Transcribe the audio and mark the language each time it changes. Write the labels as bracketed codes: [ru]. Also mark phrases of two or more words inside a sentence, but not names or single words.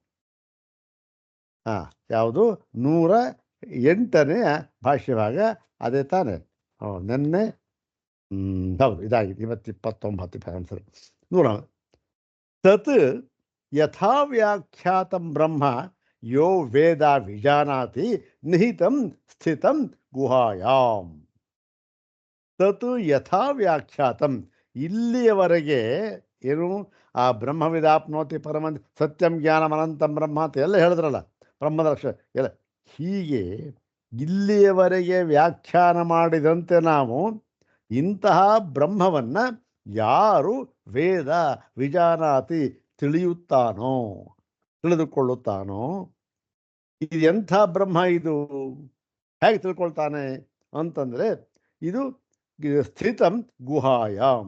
[kn] ಯಾವುದು 108ನೆಯ ಭಾಷ್ಯಭಾಗ ಅದೇ ತಾನೆ. ನಿನ್ನೆ ಹೌದು ಇದಾಗಿದೆ. ಇವತ್ತು 29 ಸರಿ. ನೋಡೋಣ. [sa] ತತ್ ಯಥಾ ವ್ಯಾಖ್ಯಾತಂ ಬ್ರಹ್ಮ ಯೋ ವೇದ ವಿಜಾನಾತಿ ನಿಹಿತಂ ಸ್ಥಿತಂ ಗುಹಾಯಾಂ. ತತ್ ಯಥಾ ವ್ಯಾಖ್ಯಾತಂ, [kn] ಇಲ್ಲಿಯವರೆಗೆ ಏನು ಆ [sa] ಬ್ರಹ್ಮವಿದಾಪ್ನೋತಿ ಪರಮ ಸತ್ಯಂ ಜ್ಞಾನಂ ಅನಂತಂ ಬ್ರಹ್ಮ [kn] ಅಂತ ಎಲ್ಲ ಹೇಳಿದ್ರಲ್ಲ, ಬ್ರಹ್ಮದ ಲಕ್ಷಣ ಎಲ್ಲ ಹೀಗೆ ಇಲ್ಲಿಯವರೆಗೆ ವ್ಯಾಖ್ಯಾನ ಮಾಡಿದಂತೆ ನಾವು ಇಂತಹ ಬ್ರಹ್ಮವನ್ನು ಯಾರು [sa] ವೇದ ವಿಜಾನಾತಿ [kn] ತಿಳಿಯುತ್ತಾನೋ, ತಿಳಿದುಕೊಳ್ಳುತ್ತಾನೋ, ಇದು ಎಂಥ ಬ್ರಹ್ಮ, ಇದು ಹೇಗೆ ತಿಳ್ಕೊಳ್ತಾನೆ ಅಂತಂದರೆ ಇದು [sa] ಸ್ಥಿತಂ ಗುಹಾಯಾಮ್.